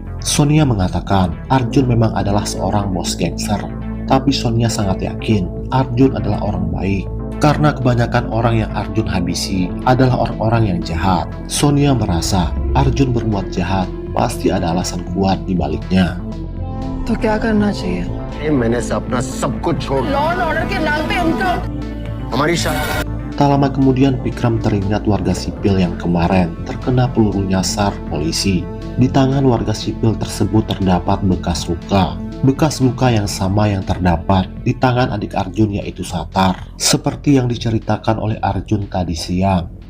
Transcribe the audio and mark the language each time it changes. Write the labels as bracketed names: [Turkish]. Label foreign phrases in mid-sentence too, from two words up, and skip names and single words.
[Indonesian] Sonia mengatakan Arjun memang adalah seorang bos gangster. Tapi Sonia sangat yakin Arjun adalah orang baik. Karena kebanyakan orang yang Arjun habisi adalah orang-orang yang jahat. Sonia merasa Arjun berbuat jahat pasti ada alasan kuat di baliknya. [Hindi] तो क्या करना चाहिए? मैंने अपना सब कुछ छोड़ [English] law and order [Hindi] के नाम पे उनका हमारी शादी। [Indonesian] Tak lama kemudian Vikram teringat warga sipil yang kemarin terkena peluru nyasar polisi. Di tangan warga sipil tersebut terdapat bekas luka. Bekas luka yang sama yang terdapat di tangan adik Arjun, yaitu Satar. Seperti yang diceritakan oleh Arjun tadi siang.